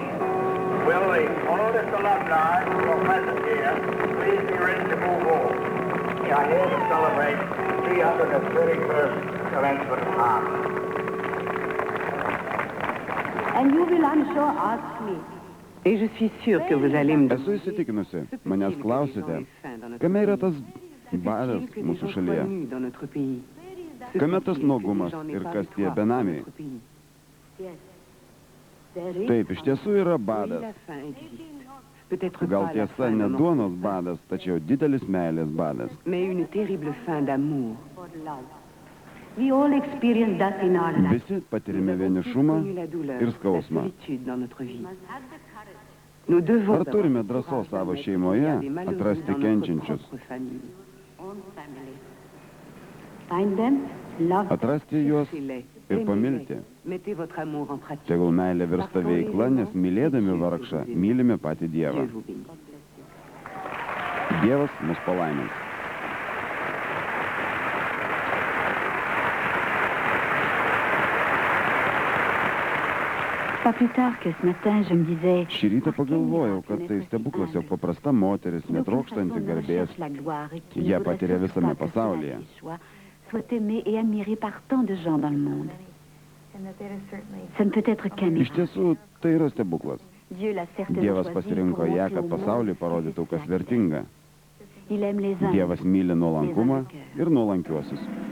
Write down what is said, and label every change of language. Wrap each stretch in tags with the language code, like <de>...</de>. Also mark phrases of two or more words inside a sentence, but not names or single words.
<en>Will the oldest alumni who are present here please be ready to move on? We are here to celebrate the 331st commencement of Harvard. And you will, I'm sure, ask me.</en> <fr>Et je suis sûre que vous allez me</fr> <lt>Esu įsitikinusi, manęs klausite, kame yra tas badas mūsų šalyje? Kame tas nuogumas ir kas tie benamiai? Taip, iš tiesų yra badas. Gal tiesa, ne duonos badas, tačiau didelis meilės badas.</lt> <en>We all experience that in our life.</en> <lt>Visi patirime vienišumą ir skausmą. Ar turime drąsos savo šeimoje atrasti kenčiančius?</lt> <en>Find them, love them.</en> <lt>Atrasti juos ir pamilti. Tegul meilė virsta veikla, nes mylėdami vargšą, mylime patį Dievą. Dievas mus palaimins.</lt> <fr>Pas plus tard que ce matin, je me disais...</fr> <lt>Šį rytą pagalvojau, kad tai stebuklas, jog paprasta moteris, netrokštanti garbės, ją patiria visame pasaulyje.</lt> <fr>Soit aimée et admirée par tant de gens dans le monde. Ça ne peut être qu'un</fr> <lt>Iš</lt> <fr>miracle.</fr> <lt>tiesų, tai yra stebuklas.</lt> <fr>Dieu l'a certainement</fr> <lt>Dievas</lt> <fr>choisi</fr> <lt>pasirinko</lt> <fr>pour</fr> <lt>ją,</lt> <fr>montrer</fr> <lt>kad</lt> <fr>au monde</fr> <lt>pasauliui parodytų, kas vertinga.</lt> <fr>Il aime les uns.</fr> <lt>Dievas myli nuolankumą ir nuolankiuosius.</lt>